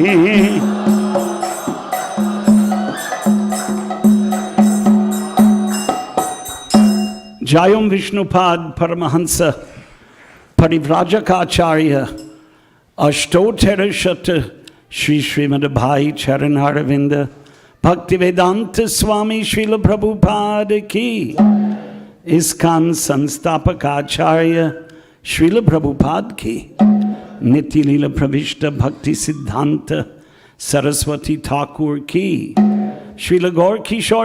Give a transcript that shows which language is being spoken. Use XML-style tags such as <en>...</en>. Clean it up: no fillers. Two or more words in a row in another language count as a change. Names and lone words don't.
<sa>Jayam Vishnupad Paramahansa Parivrajaka Ashtotera Shata Shri Srimad Bhai Charanaravinda Bhaktivedanta Swami Srila Prabhupada Ki ISKCON Sanstapakacharya Srila Prabhupada Ki Nitya Leela Pravishta Bhakti Siddhanta Saraswati Thakur Ki Srila Gaur Kishore</sa>